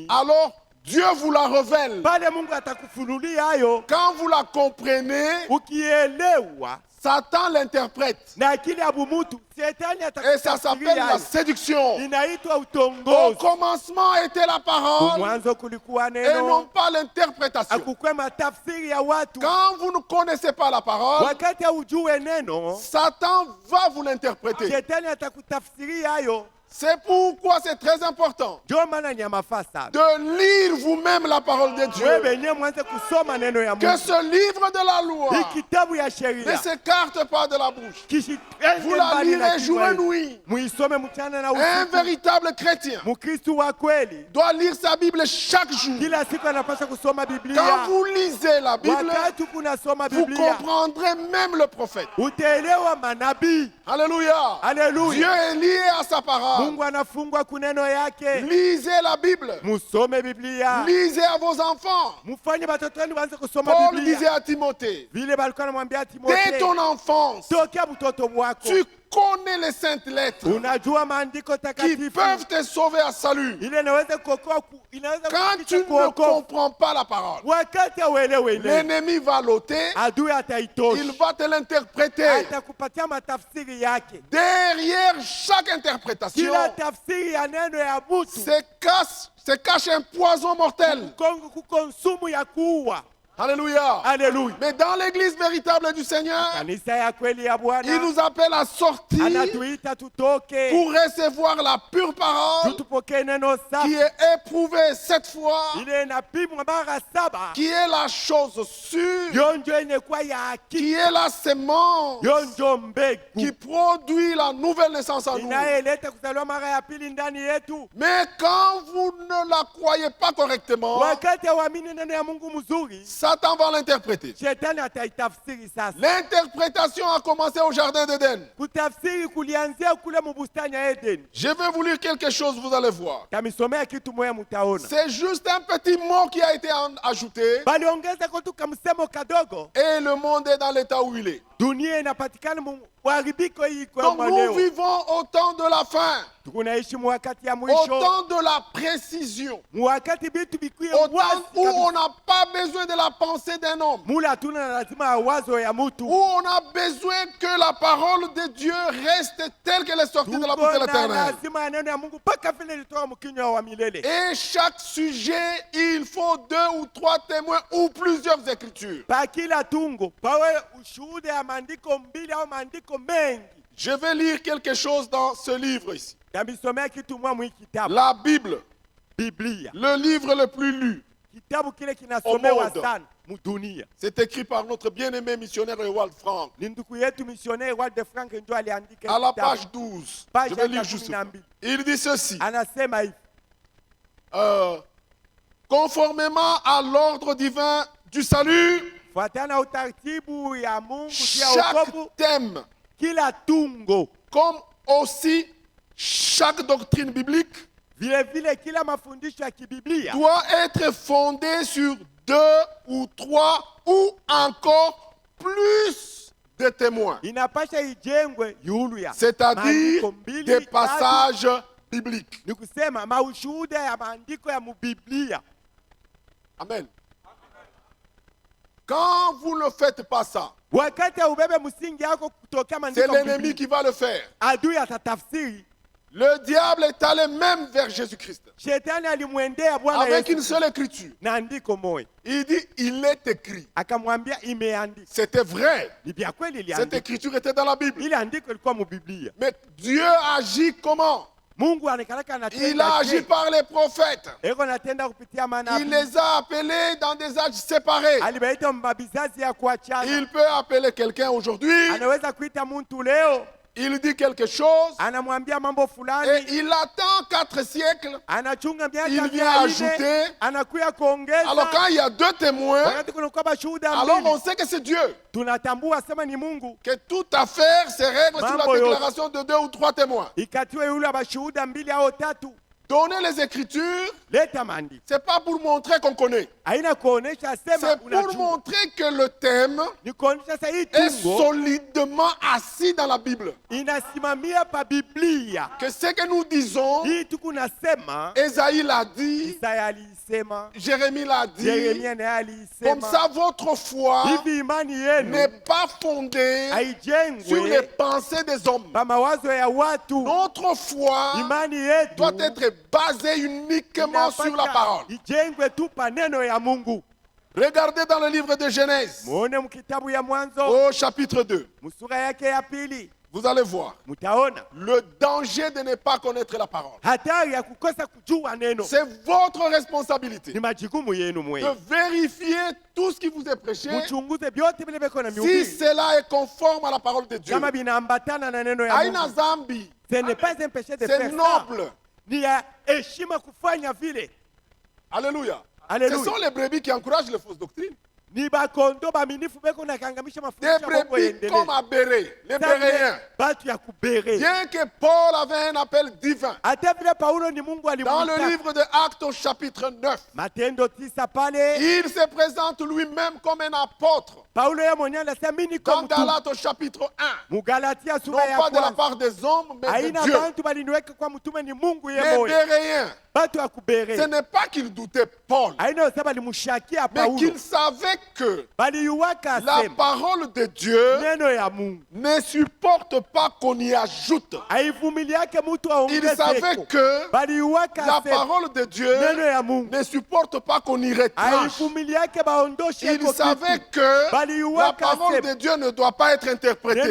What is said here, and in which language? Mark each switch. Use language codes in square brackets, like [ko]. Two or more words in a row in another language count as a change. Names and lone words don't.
[fr] alors Dieu vous la révèle. [sw] pale Mungu atakufunulia hayo. [fr] Quand vous la comprenez, [sw] Ukielewa [fr] Satan l'interprète. [sw] na akili ya bumutu, shetani [fr] Et ça s'appelle [sw] atakutafsiria [fr] la [sw] hayo. [fr] séduction. [sw] Inaitwa [fr] Au [sw] utongozi. [fr] commencement était la parole [sw] Mwanzo kulikuwa [fr] et non [sw] neno, [fr] pas l'interprétation. [sw] akukwe matafsiri ya watu. [fr] Quand vous ne connaissez pas la parole, [sw] Wakati haujue neno, [fr] Satan va vous l'interpréter. [sw] shetani atakutafsiria hayo. [fr] C'est pourquoi c'est très important [sw] Ndio maana ni ya mafaa sana. [fr] de lire vous-même la parole de [sw] Wewe [fr] Dieu. [sw] wenyewe mwanze kusoma neno ya [fr] Que [sw] Mungu. [fr] ce livre de la loi [sw] Hii kitabu ya [fr] ne [sw] sheria [fr] s'écarte pas de la bouche. [sw] kishitende [fr] Vous la [sw] mbali na [fr] lirez jour [sw] kinywa [fr] et [sw] hiki. [fr] nuit. [sw] Muisome mchana na [fr] Un [sw] usiku. [fr] véritable chrétien [sw] Mkristo wa kweli [fr] doit lire sa Bible chaque jour. [sw] kila siku anapaswa kusoma [fr] Quand [sw] Biblia. [fr] vous lisez la Bible, [sw] Wakati kunasoma [fr] vous [sw] Biblia, [fr] comprendrez même le prophète. [sw] utaelewa manabii. [fr] Alléluia. Dieu [sw] Haleluya. [fr] est lié à sa parole. [sw] Mungu anafungwa kuneno yake. [fr] Lisez la Bible. [sw] Musome Biblia. [fr] Lisez à vos enfants. [sw] Mufanye watoto wenu waanze kusoma [fr] Paul disait [sw] Biblia. [fr] à Timothée, [sw] Vile balikuwa anamwambia [fr] dès [sw] Timotheo, [fr] ton enfance, [sw] tokea mtoto wako [fr] tu connais les saintes lettres [sw] unajua maandiko [fr] qui [sw] takatifu [fr] peuvent te sauver à salut. [sw] ile inaweza kuokoa, inaweza [fr] Quand tu [sw] kufikisha [fr] ne [sw] kuokoa. [fr] comprends pas la parole, [sw] Wakati auelewe ile, [fr] l'ennemi va l'ôter, [sw] adui [fr] il [sw] ataitosha, [fr] va te l'interpréter. [sw] atakupatia matafsiri yake. [fr] Derrière chaque interprétation [sw] Kila tafsiri ya neno ya mtu [fr] se cache un poison mortel. [sw] Kongo kuko nsumu ya kuua. [fr] Alléluia. [sw] Haleluya. [fr] Mais dans l'église véritable du Seigneur, [sw] Kanisa ya kweli ya [fr] il [sw] Bwana [fr] nous appelle à sortir [sw] anatuita tutoke [fr] pour recevoir la pure parole [sw] tutupokee neno [fr] qui [sw] safi [fr] est éprouvée cette fois, [sw] ile inapimwa mara 7, [fr] qui est la chose sûre, [sw] yonjo inakuwa ya [fr] qui [sw] haki, [fr] est la sémence [sw] yonjo [fr] qui [sw] mbegu [fr] produit la nouvelle naissance en nous. [sw] inayeleta kuzaliwa mara ya pili ndani yetu. [fr] Mais quand vous ne la croyez pas correctement, [sw] Wakati hauamini neno ya Mungu mzuri, [fr] Satan va l'interpréter. [sw] Shetani ataitafsiri sasa. [fr] L'interprétation a commencé au jardin d'Éden. [sw] Kutafsiri kulianzia kule mu bustani ya Eden. [fr] Je vais vous lire quelque chose, vous allez voir. [sw] Tamisomea kitu moya mutaona. [fr] C'est juste un petit mot qui a été ajouté [sw] Baliongeza kwa tu kamsemo kadogo. [fr] et le monde est dans l'état où il est. [sw] Dunia inapatikana mu uharibiko hii kwa [fr] Donc nous [sw] leo. [fr] vivons au temps de la fin, [sw] Tunaishi mu wakati ya [fr] au [sw] mwisho. [fr] temps de la précision, [sw] Mu wakati bitu bikuye [fr] au temps [sw] wazi [fr] où [sw] kabisa. [fr] on n'a pas besoin de la pensée d'un homme, [sw] Mula hatuna lazima ya wazo ya [fr] où [sw] mutu. [fr] on a besoin que la parole de Dieu reste telle qu'elle est sortie de la bouche de [sw] Tuko na [fr] l'Éternel. [sw] lazima ya neno ya Mungu mpaka vile ilitoka mkinywa wa milele. [fr] Et chaque sujet, il faut 2 ou 3 témoins ou plusieurs écritures. [sw] Pa kila tungo pawe ushuhuda ya maandiko mbili au maandiko mengi. [fr] Je vais lire quelque chose dans ce livre ici. [sw] Tamisomea kitu mwa mwi kitabu. [fr] La Bible, [sw] Biblia. [fr] le livre le plus lu. [sw] Kitabu kile kinasomewa [fr] Au monde. [sw] sana mu dunia. [fr] C'est écrit par notre bien-aimé missionnaire Ewald Frank. [sw] Ni ndugu yetu missionnaire Walde Frank ndio aliandika [fr] À la [sw] kitabu. [fr] page 12, [sw] Page [fr] je vais lire [sw] ya [fr] juste. [sw] 12. [fr] Il dit ceci. [sw] Anasema hivi. [fr] Conformément à l'ordre divin du salut, [sw] Fuatana utaratibu ya Mungu juu ya wokovu, [fr] chaque thème, [sw] kila tungo [fr] comme aussi chaque doctrine biblique, [sw] vile vile kila mafundisho ya kibiblia [fr] doit être fondé sur 2 ou 3 ou encore plus de témoins, [sw] inapasha ijengwe yulu ya [fr] c'est-à-dire [sw] maandiko mbili, [fr] des [sw] tatu. [fr] passages bibliques. [sw] Ni kusema maushuhuda ya maandiko ya mubiblia. [fr] Amen. Quand vous ne faites pas ça, [sw] Wakati ubebe msingi yako kutokea [fr] c'est [sw] maandiko [fr] l'ennemi [sw] mbiblia, [fr] qui va le faire. [sw] adui atatafsiri. [fr] Le diable est allé même vers Jésus-Christ [sw] Shetani alimwendea Bwana [fr] avec une [sw] Yesu [fr] seule écriture. [sw] na andiko moja, [fr] Il dit, il est écrit. [sw] akamwambia imeandikwa. [fr] C'était vrai. [sw] Ni vya kweli [fr] Cette [sw] iliandikwa, [fr] écriture était dans la Bible. [sw] ile andiko ilikuwa mubiblia. [fr] Mais Dieu agit comment? [sw] Mungu anakalaka [fr] Il a [sw] anatenda [fr] agi [sw] je. [fr] par les prophètes. [sw] Eko natenda kupitia [fr] Il [sw] manabii. [fr] les a appelés dans des âges séparés. [sw] Alibaita mabizazi ya kuachana. [fr] Il peut appeler quelqu'un aujourd'hui, [sw] Anaweza kuita muntu leo, [fr] il dit quelque chose, [sw] anamwambia mambo [fr] et [sw] fulani, [fr] il attend 4 siècles. [sw] anachunga miaka [fr] Il vient [sw] 400, [fr] ajouter. [sw] anakuya kuongeza. [fr] Alors quand il y a 2 témoins, [sw] Wakati kunakuwa bashuhuda [fr] alors [sw] mbili, [fr] on sait que c'est Dieu. [sw] tunatambua sema ni Mungu. [fr] Que toute affaire se règle sur la [sw] Mambo yote. [fr] déclaration de 2 ou 3 témoins. [sw] Ikatiwe yule bashuhuda mbili au tatu, [fr] Donner les écritures, [sw] leta maandiko. [fr] c'est pas pour montrer qu'on connaît. [sw] Haina kuonesha sema [fr] C'est pour [sw] unajua. [fr] montrer que le thème [sw] Ni kuonesha sasa hii [fr] est [sw] tungo [fr] solidement assis dans la Bible. [sw] inasimamia pa Biblia. [fr] Que ce que nous disons, [sw] Hii tuku nasema, [fr] Esaïe l'a dit, [sw] Isaya alisema, [fr] Jérémie l'a dit. [sw] Yeremia naye [fr] Comme [sw] alisema. [fr] ça, votre foi [sw] Hivi imani yenu [fr] n'est pas fondée sur les [sw] haijengwe [fr] pensées des hommes. [sw] pa mawazo ya watu. [fr] Notre foi [sw] Imani yetu [fr] doit être basée uniquement sur la parole. [sw] ijengwe tu pa neno ya Mungu. [fr] Regardez dans le livre de Genèse, [sw] Muone mkitabu ya Mwanzo [fr] au chapitre 2. [sw] musura yake ya pili, [fr] Vous allez voir [sw] mutaona [fr] le danger de ne pas connaître la parole. [sw] hatari ya kukosa kujua neno. [fr] C'est votre responsabilité [sw] Ni majukumu yenu [fr] de [sw] mwenyewe, [fr] vérifier tout ce qui vous est prêché, [sw] mchunguze vyote vile viko na [fr] si [sw] mihubiri [fr] cela est conforme à la parole de Dieu. [sw] kama vinaambatana na neno ya Aina Mungu. zambi, [fr] Ce n'est pas un péché de c'est faire ça. noble. [sw] Ni ya heshima kufanya vile. [fr] Alléluia. [sw] Alléluia. [fr] Ce sont les brebis qui encouragent les fausses doctrines. [sw] Ni bakondo baminifu beko na kangamisha [fr] Des [sw] mafundisho ya Mungu [fr] brebis [sw] yaendelee. [fr] comme à Béré, les [sw] Sasa [fr] Béréens. [sw] batu ya kubere. [fr] Bien que Paul avait un appel divin, [sw] Hata vile Paulo ni Mungu [fr] dans le [sw] alimuita. [fr] livre de Actes au chapitre 9, [sw] Matendo 9 pale, [fr] il se présente lui-même comme un apôtre. [sw] Paulo yeye mwenyewe anasema mimi niko [fr] Dans [sw] mtu. [fr] Galates au chapitre 1, [sw] Mugalatia [fr] non [sw] sura ya [fr] pas de la [sw] kwanza. [fr] part des hommes, mais de [sw] Haina [fr] Dieu. [sw] bantu baliniweka kwa mtume, ni Mungu yeye [fr] Les [sw] moyo. [fr] Béréens, [sw] Batu ya [fr] ce [sw] kubere. [fr] n'est pas qu'ils doutaient Paul, [sw] Haina usema balimshakia [fr] mais [sw] Paulo. [fr] qu'ils savaient que [sw] Baliuwaka [fr] la [sw] asema [fr] parole de Dieu [sw] neno ya Mungu [fr] ne supporte pas qu'on y ajoute. [sw] haivumiliake mtu [fr] Ils savaient [sw] aongezeko. [fr] que [sw] Baliuwaka [fr] la [sw] asema [fr] parole de Dieu [sw] neno ya Mungu [fr] ne supporte pas qu'on y retranche. [sw] haivumiliake baondoshe [fr] Ils [sw] iko [fr] savaient [sw] kitu. [fr] que la [sw] Baliuwaka [fr] parole [sw] asema [fr] de Dieu ne doit pas être [sw] neno [fr] interprétée